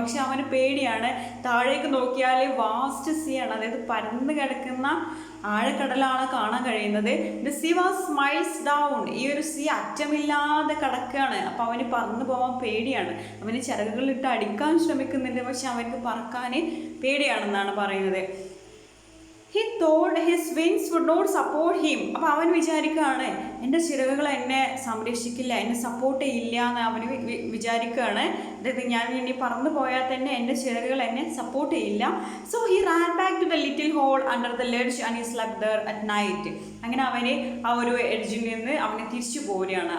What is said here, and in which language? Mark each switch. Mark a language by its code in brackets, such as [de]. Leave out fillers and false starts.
[ml] പക്ഷെ അവന് പേടിയാണ്, താഴേക്ക് നോക്കിയാൽ വാസ്റ്റ് സീ ആണ്, അതായത് പരന്ന് കിടക്കുന്ന ആഴക്കടലാണ് കാണാൻ കഴിയുന്നത്. [en] The sea was miles down. [ml] ഈ ഒരു സീ അറ്റമില്ലാതെ കിടക്കുകയാണ്. അപ്പോൾ അവന് പറന്നു പോകാൻ പേടിയാണ്, അവന് ചിറകുകളിട്ട് അടിക്കാൻ ശ്രമിക്കുന്നുണ്ട്, പക്ഷെ അവർക്ക് പറക്കാൻ പേടിയാണെന്നാണ് പറയുന്നത്. [en] He thought his wings would not support him. [ml] അപ്പോൾ അവൻ വിചാരിക്കുകയാണ് എൻ്റെ ചിറകുകൾ എന്നെ സംരക്ഷിക്കില്ല, എന്നെ സപ്പോർട്ട് ചെയ്യില്ല എന്ന് അവന് വിചാരിക്കുകയാണ്. അതായത് ഞാൻ ഇനി പറന്നു പോയാൽ തന്നെ എൻ്റെ ചിറകുകൾ എന്നെ സപ്പോർട്ട് ചെയ്യില്ല. [en] So he ran back to the little hole under the ledge and he slept there at night. [ml] അങ്ങനെ അവന് ആ ഒരു എഡ്ജിൽ നിന്ന് അവന് തിരിച്ചു പോരുകയാണ്.